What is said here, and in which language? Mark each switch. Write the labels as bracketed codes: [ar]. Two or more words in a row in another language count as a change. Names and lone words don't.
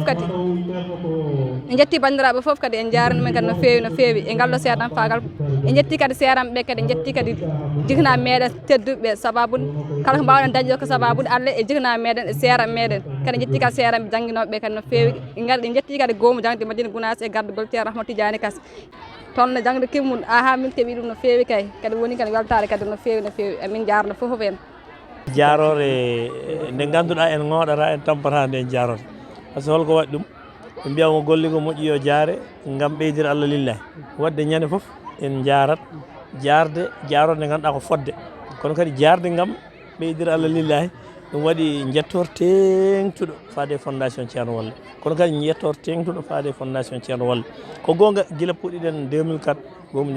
[ff] foof kadi en jaranimen kadi no fewi e ngalɗo seeɗan fagal en jetti kadi seeranɓe kadi en jetti kadi jikna meɗen tedduɓe sababude kala ko mbawɗen dañƴo ko sababude Allah e jikna meɗen e seeran meɗen kadi en jetti kadi seeranɓe jangguinoɓe kadi no fewi en jetti kadi goomu jangde Madina Gounass e gardugol ceerno Ahmadou Tidiane Kass toon no jangde kimmum aha min keeɓi ɗum no fewi kadi woni kadi weltare kadi no fewi amin jarno foof en jarore nde ganduɗa en ngoɗata en tampata nde jarore [fr] par ce que [ff] holko waɗi ɗum ɓe mbiyamo golligo moƴƴi yo jaare gam ɓeydira Allah lillahi wadde ñande foof en jarat jarode nde ganduɗa ko fodde kono kadi jarde gam ɓeydira Allah lillahi ɗum waɗi jettor tengtuɗo faade fondation Ceerno Walle kono kadi jettor tengtuɗo faade fondation Ceerno Walle ko gonga guila puɗɗiɗen 2004 gomu